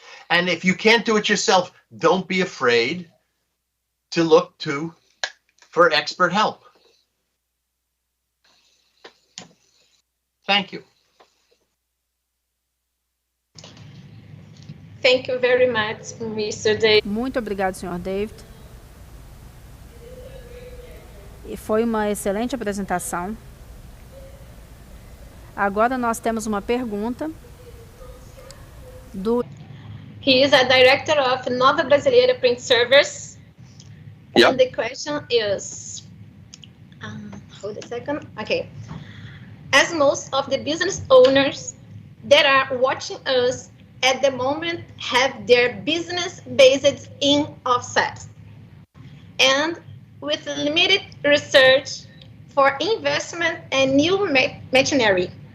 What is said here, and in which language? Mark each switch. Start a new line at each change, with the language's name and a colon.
English: And if you can't do it yourself, don't be afraid to look for expert help. Thank you. Thank you very much, Mr. David.
Portuguese: Muito obrigado, Sr. David. Foi uma excelente apresentação. Agora nós temos uma pergunta do...
English: He is a director of Nova Brasileira Print Servers. Yep. And the question is, hold a second. Okay. As most of the business owners that are watching us at the moment have their business based in offset, and with limited research for investment and new machinery.